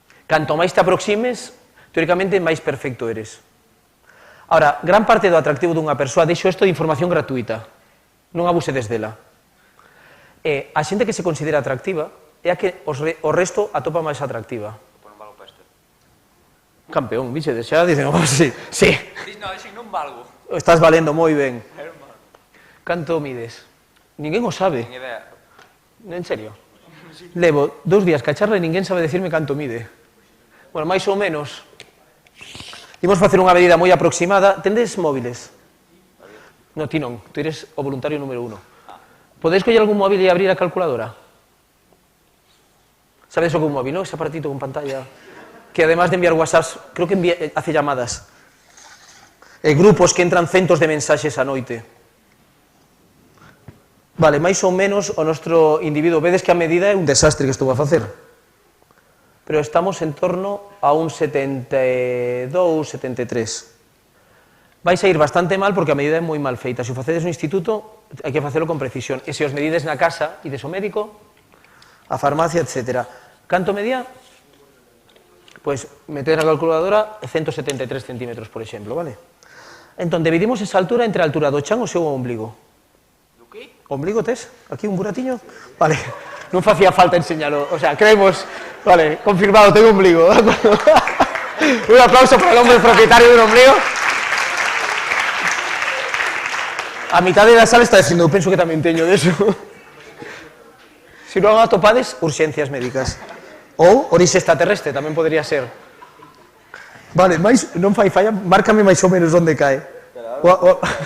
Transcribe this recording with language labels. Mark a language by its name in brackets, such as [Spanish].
[Galician] Canto máis te aproximes, teóricamente máis perfecto eres. Ahora, gran parte do atractivo dunha persoa, deixo isto de información gratuita, non abusedes dela. A xente que se considera atractiva é a que o resto atopa máis atractiva. Campeón, bichedes, xa dicen, oh, sí, sí. No, si non valgo. Estás valendo moi ben. Canto mides? Ninguén o sabe. Ten idea. En serio? Levo 2 días que a charla e ninguén sabe decirme canto mide. Bueno, máis ou menos. Imos facer unha medida moi aproximada. Tendes móviles? No, ti non. Tú eres o voluntario número 1. Podedes coller algún móvil e abrir a calculadora? Sabedes o que un móvil, non? Ese aparatito con pantalla que además de enviar whatsapps, [Spanish] creo que hace llamadas. [Galician] Grupos que entran centos de mensaxes a noite. Vale, máis ou menos o nostro individuo, vedes que a medida é un desastre que estou a facer. Pero estamos en torno a un 72, 73. Vais a ir bastante mal porque a medida é moi mal feita. Se o facedes no instituto, hai que facelo con precisión. E se os medides na casa, ides ao médico, a farmacia, etc. Canto medía? Pois metedes na calculadora 173 centímetros, por exemplo, vale? Entón, dividimos esa altura entre a altura do chan e o seu ombligo. ¿Ombligo tes? ¿Aquí un buratiño? Vale, non facía falta enseñalo. [Spanish] O sea, creemos, vale, confirmado, tengo ombligo. Un aplauso para el hombre propietario de un ombligo. A mitad de la sala está diciendo, [Galician] penso que tamén teño de eso. Se non atopades, urxencias médicas. Ou orixe extraterrestre, tamén podría ser. Vale, máis, non fai falla, márcame máis ou menos onde cae. Espera.